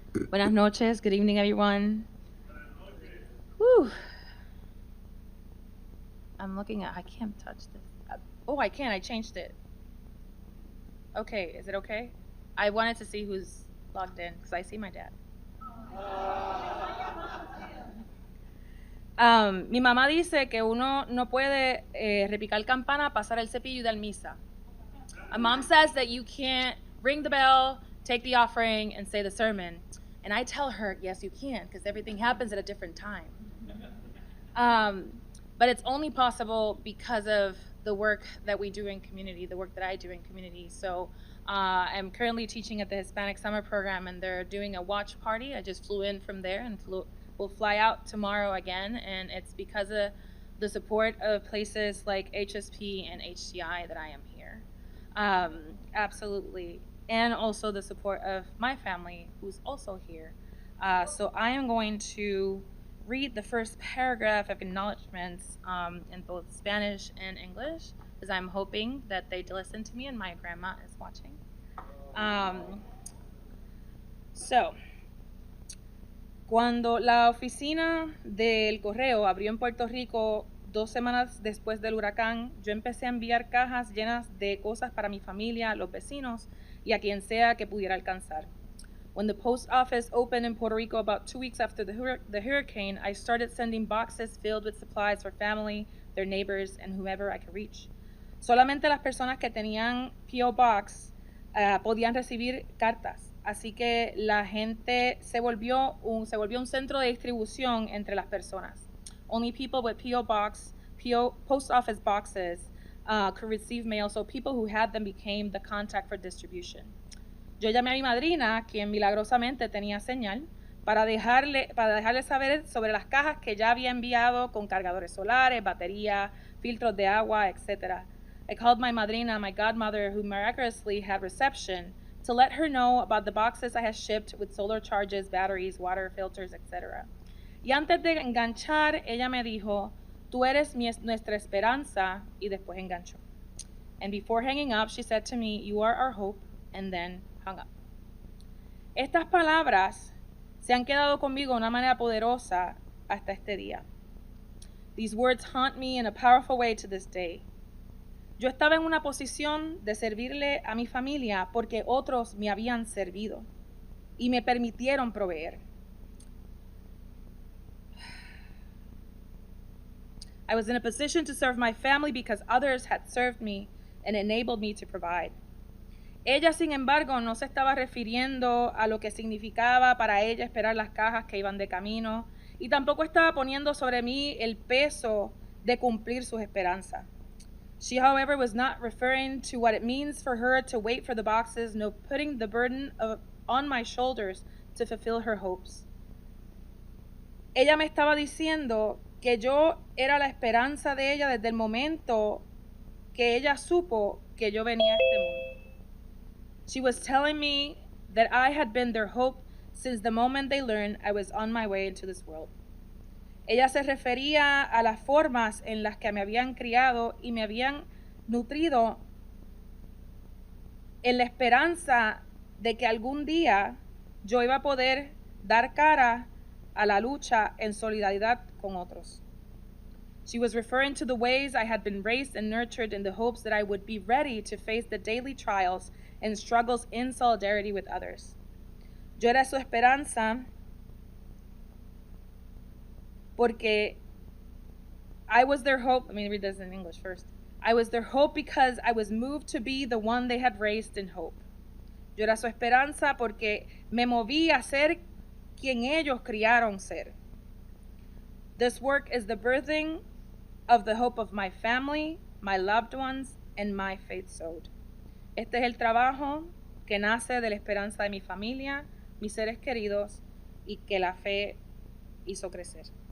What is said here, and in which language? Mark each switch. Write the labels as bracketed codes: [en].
[es] Buenas noches, [en] good evening everyone. Whew. I'm looking at, I can't touch this. Oh, I can, I changed it. Okay, is it okay? I wanted to see who's logged in because I see my dad. [es] Mi mamá dice que uno no puede repicar campana, pasar el cepillo y dar misa. [en] My mom says that you can't ring the bell, take the offering, and say the sermon. And I tell her, yes, you can, because everything happens at a different time. But it's only possible because of the work that we do in community, the work that I do in community. So I'm currently teaching at the Hispanic Summer Program, and they're doing a watch party. I just flew in from there and we'll fly out tomorrow again. And it's because of the support of places like HSP and HTI that I am here. Absolutely. And also the support of my family, who's also here. So I am going to read the first paragraph of acknowledgments in both Spanish and English, because I'm hoping that they listen to me and my grandma is watching. [es] So, cuando la oficina del correo abrió en Puerto Rico 2 semanas después del huracán, yo empecé a enviar cajas llenas de cosas para mi familia, los vecinos y a quien sea que pudiera alcanzar. [en] When the post office opened in Puerto Rico about 2 weeks after the hurricane, I started sending boxes filled with supplies for family, their neighbors, and whomever I could reach. [es] Solamente las personas que tenían P.O. Box podían recibir cartas. Así que la gente se volvió un centro de distribución entre las personas. [en] Only people with P.O. Box, post office boxes could receive mail, so people who had them became the contact for distribution. [es] Yo llamé a mi madrina, quien milagrosamente tenía señal, para dejarle saber sobre las cajas que ya había enviado con cargadores solares, batería, filtros de agua, etc. [en] I called my madrina, my godmother, who miraculously had reception, to let her know about the boxes I had shipped with solar charges, batteries, water filters, etc. [es] Y antes de enganchar, ella me dijo, tú eres nuestra esperanza, y después enganchó. [en] And before hanging up, she said to me, you are our hope, and then hung up. [es] Estas palabras se han quedado conmigo de una manera poderosa hasta este día. [en] These words haunt me in a powerful way to this day. [es] Yo estaba en una posición de servirle a mi familia porque otros me habían servido y me permitieron proveer. [en] I was in a position to serve my family because others had served me and enabled me to provide. [es] Ella, sin embargo, no se estaba refiriendo a lo que significaba para ella esperar las cajas que iban de camino y tampoco estaba poniendo sobre mí el peso de cumplir sus esperanzas. [en] She, however, was not referring to what it means for her to wait for the boxes, no putting the burden on my shoulders to fulfill her hopes. [es] Ella me estaba diciendo que yo era la esperanza de ella desde el momento que ella supo que yo venía a este mundo. [en] She was telling me that I had been their hope since the moment they learned I was on my way into this world. [es] Ella se refería a las formas en las que me habían criado y me habían nutrido en la esperanza de que algún día yo iba a poder dar cara a la lucha en solidaridad con otros. [en] She was referring to the ways I had been raised and nurtured in the hopes that I would be ready to face the daily trials and struggles in solidarity with others. [es] Yo era su esperanza porque [en] I was their hope. Let me read this in English first. I was their hope because I was moved to be the one they had raised in hope. [es] Yo era su esperanza porque me moví a ser quien ellos criaron ser. [en] This work is the birthing of the hope of my family, my loved ones, and my faith sowed. [es] Este es el trabajo que nace de la esperanza de mi familia, mis seres queridos, y que la fe hizo crecer.